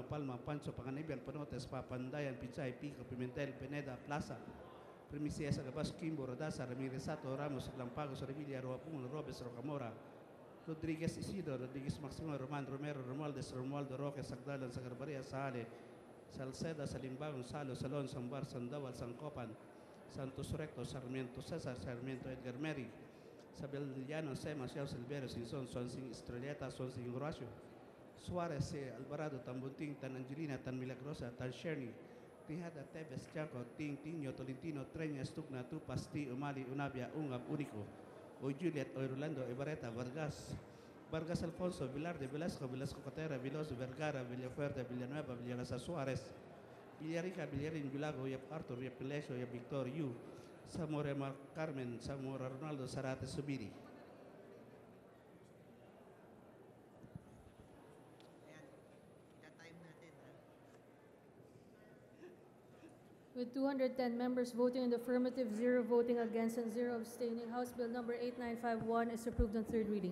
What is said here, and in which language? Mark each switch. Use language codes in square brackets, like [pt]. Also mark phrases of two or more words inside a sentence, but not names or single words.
[en] Palma, Pancho, Panganiban, Panotes, Papandayan, Pichay, Pico, Pimentel, Pineda, Plaza, Primicia, Sagabas, Kimbo, Rodasa, Ramirez Sato, Ramos, Lampagos, Revilla, Roapun, Robes, Rocamora, Rodriguez Isidro, Rodriguez Maximo, Roman Romero, Romualdez, Romualdo Roque, Sagdalan, Sagarbaria, Sale, Salceda, Salimbagon, Salo, Salon, Sambar, Sandoval, Sancopan, Santos Recto, Sarmiento Cesar, Sarmiento Edgar Meri, Sabel Llano, Sema, Xiao Silverio, Sinson, Swansing Estrelleta, Swansing Horacio, Suarez, Alvarado, Tan Bunting, Tan Angelina, Tan Milagrosa, Tan Sherny, Tijada, Tevez, Chaco, Ting, Tinio, Tolentino, Treña, Stugna, Tupas, Ti, Umali, Unabia, Ungab, Único, O Juliet, O Rolando, Ibarreta, Vargas, Vargas Alfonso, Vilarde, Velasco, Velasco Cotera, Veloso, Vergara, Villafuerte, Villanueva, Villarasa Suárez, Villarica, Villarin, Vilago, Yap Arthur, Yap Pelesio, Yap Victor, Yu, Zamora Mar Carmen, Zamora Ronaldo, Zarate Subiri. With 210 members voting in the affirmative, 0 voting against, and 0 abstaining, House Bill number 8951 is approved on third reading.